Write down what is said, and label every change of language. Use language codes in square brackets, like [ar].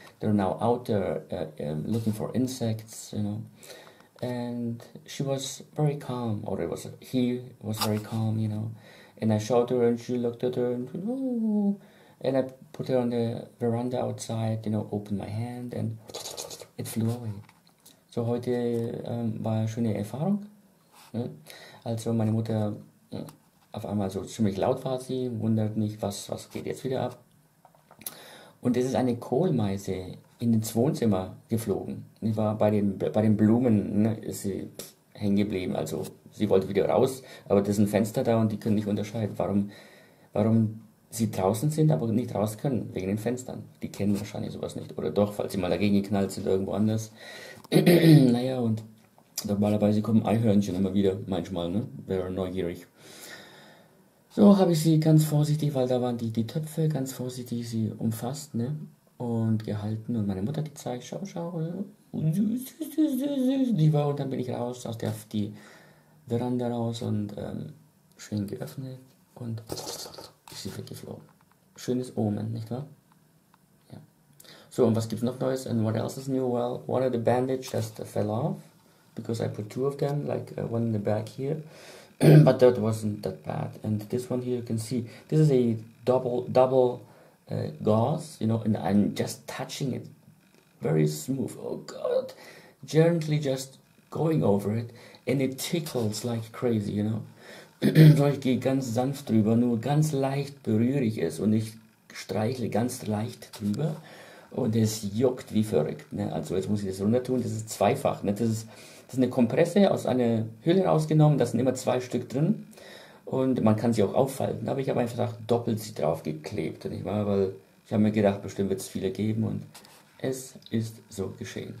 [en] They're now out there looking for insects, and she was very calm, or he was very calm, and I showed her and she looked at her and, oh, and I put her on the veranda outside, opened my hand and it flew away. [de] So heute war eine schöne Erfahrung. Ne? Also meine Mutter auf einmal so ziemlich laut war sie, wundert mich, was geht jetzt wieder ab. Und es ist eine Kohlmeise ins Wohnzimmer geflogen. Die war bei den Blumen, ist sie hängen geblieben. Also sie wollte wieder raus, aber das ist ein Fenster da und die können nicht unterscheiden, warum sie draußen sind, aber nicht raus können, wegen den Fenstern. Die kennen wahrscheinlich sowas nicht. Oder doch, falls sie mal dagegen geknallt sind, irgendwo anders. Naja, und normalerweise kommen Eichhörnchen immer wieder, manchmal, wäre neugierig. So habe ich sie ganz vorsichtig, weil da waren die Töpfe, ganz vorsichtig sie umfasst, und gehalten und meine Mutter gezeigt, schau, süß, die war, und dann bin ich raus aus die Veranda raus und schön geöffnet und ist sie weggeflogen. Schönes Omen, nicht wahr? Ja. So, und was gibt's noch Neues? [en] And what else is new? Well, one of the bandage just fell off because I put 2 of them, like one in the back here. But that wasn't that bad. And this one here, you can see, this is a double gauze, and I'm just touching it very smooth. Oh God, gently just going over it, and it tickles like crazy, [de] So ich gehe ganz sanft drüber, nur ganz leicht berühre ich es und ich streichle ganz leicht drüber und es juckt wie verrückt. Also jetzt muss ich das runter tun, das ist zweifach. Das ist eine Kompresse aus einer Hülle rausgenommen, da sind immer 2 Stück drin und man kann sie auch auffalten, aber ich habe einfach doppelt sie drauf geklebt, weil ich habe mir gedacht, bestimmt wird es viele geben und es ist so geschehen.